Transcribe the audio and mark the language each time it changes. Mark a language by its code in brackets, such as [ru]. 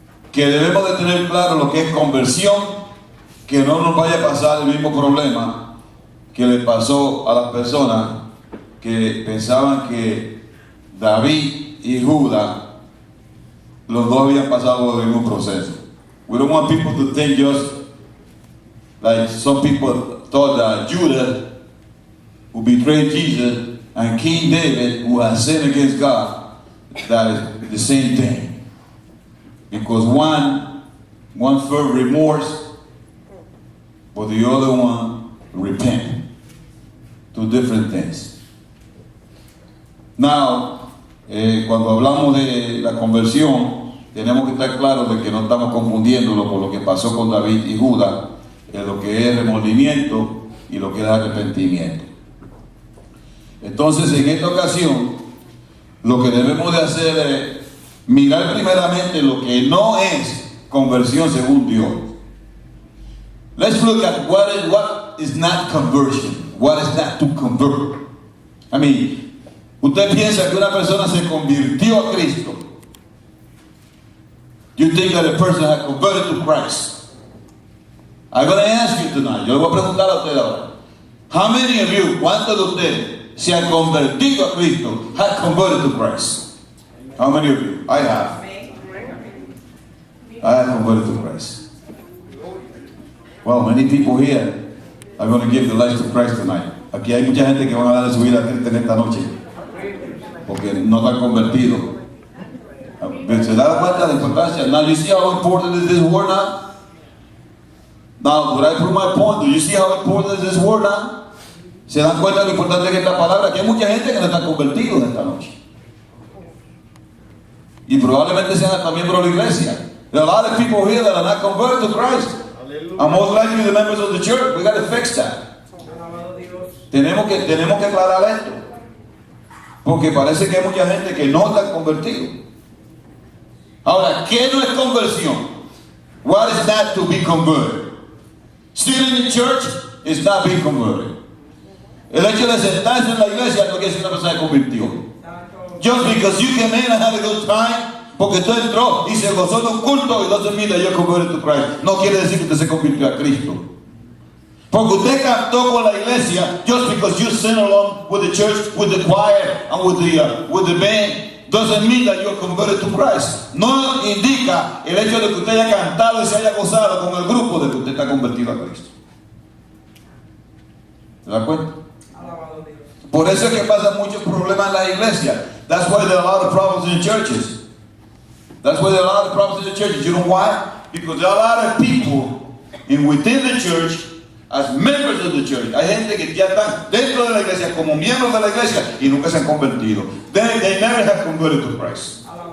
[es] Que debemos de tener claro lo que es conversión, que no nos vaya a pasar el mismo problema que le pasó a las personas que pensaban que David y Judá, los dos habían pasado por el mismo proceso. [en] We don't want people to think just like some people thought that Judah, who betrayed Jesus, and King David, who has sinned against God, that is the same thing. Because one felt remorse, but the other one repent. Two different things. [es] Now, cuando hablamos de la conversión, tenemos que estar claros de que no estamos confundiéndolo con lo que pasó con David y Judá, en lo que es remordimiento y lo que es arrepentimiento. Entonces, en esta ocasión, lo que debemos de hacer es mirar primeramente lo que no es conversión según Dios. [en] Let's look at what is not conversion. What is not to convert? I mean, [es] usted piensa que una persona se convirtió a Cristo. [en] You think that a person has converted to Christ. I'm going to ask you tonight. [es] Yo le voy a preguntar a usted ahora. [en] How many of you, [es] cuántos de ustedes se han convertido a Cristo, [en] have converted to Christ? How many of you? I have. I have converted to Christ. Well, many people here are going to give their lives to Christ tonight. [es] Aquí hay mucha gente que van a dar su vida a Cristo en esta noche, porque no están convertidos. ¿Se da cuenta de la importancia? [en] Now, you see how important is this word now? Now, would I prove my point? Do you see how important is this word now? [es] ¿Se dan cuenta de lo importante que es esta palabra? Que hay mucha gente que no está convertido en esta noche. Y probablemente sean hasta miembros de la iglesia. [en] There are a lot of people here that are not converted to Christ. And most likely the members of the church. We got to fix that. [es] Tenemos que aclarar esto. Porque parece que hay mucha gente que no está convertido. Ahora, ¿qué no es conversión? [en] What is not to be converted? Still in the church is not being converted. [es] El hecho de sentarse en la iglesia no quiere decir que una persona se convirtió. [en] Just because you came in and had a good time, [es] Porque usted entró y se gozó en un culto y no se mira yo [en] converted to Christ. [es] No quiere decir que usted se convirtió a Cristo. Porque usted cantó con la iglesia, [en] just because you sing along with the church, with the choir, and with the band, doesn't mean that you're converted to Christ. [es] No indica el hecho de que usted haya cantado y se haya gozado con el grupo de que usted está convertido a Cristo. ¿Se da cuenta? Por eso es que pasa muchos problemas en la iglesia. [en] That's why there are a lot of problems in churches. That's why there are a lot of problems in the churches. You know why? Because there are a lot of people within the church, as members of the church. [es] Hay gente que ya están dentro de la iglesia como miembros de la iglesia y nunca se han convertido. [en] They never have converted to Christ.